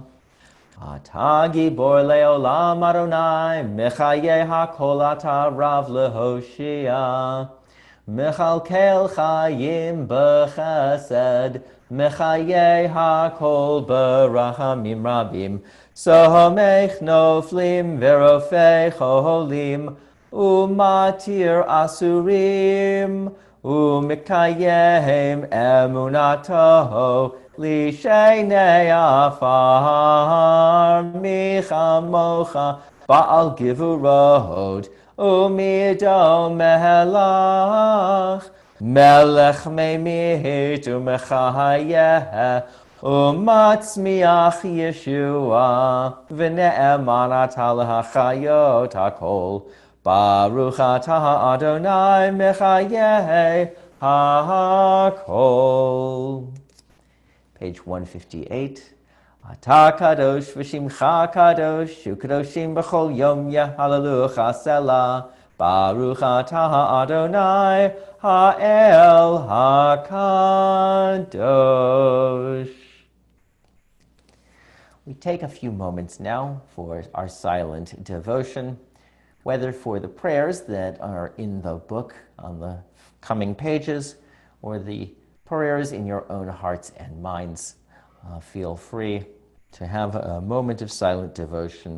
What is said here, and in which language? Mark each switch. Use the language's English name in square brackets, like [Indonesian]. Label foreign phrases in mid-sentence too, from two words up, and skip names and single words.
[Hebrew] אתה גבור לעולם ה' מחיה הכל אתה רב להושיע. מכלכל חיים בחסד מחיה הכל ברחמים רבים. סומך נופלים ורופא חולים ומתיר אסורים ומקיים אמונתו. לישני עפר מי כמוך בעל גבורות ומי דומה לך מלך ממית ומחיה ומצמיח ישועה ונאמן אתה להחיות הכל ברוך אתה ה' מחיה הכל. [English] Page 158. [Hebrew] אתה קדוש ושמך קדוש וקדושים בכל יום יהללוך סלה. ברוך אתה ה' האל הקדוש. [English] We take a few moments now for our silent devotion, whether for the prayers that are in the book on the coming pages or the prayers in your own hearts and minds. Feel free to have a moment of silent devotion.